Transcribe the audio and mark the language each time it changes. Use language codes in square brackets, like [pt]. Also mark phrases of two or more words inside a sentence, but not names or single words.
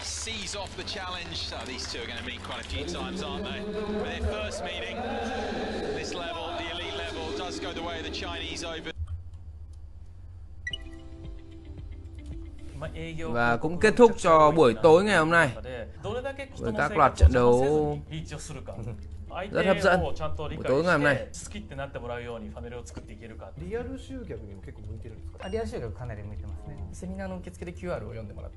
[vi] Và cũng kết thúc cho buổi tối ngày hôm nay với các loạt trận đấu rất hấp dẫn. Buổi tối ngày hôm nay [ja] リアル集客にも結構向いてるんですか？リアル集客かなり向いてますね。セミナーの受付で QR を読んでもらって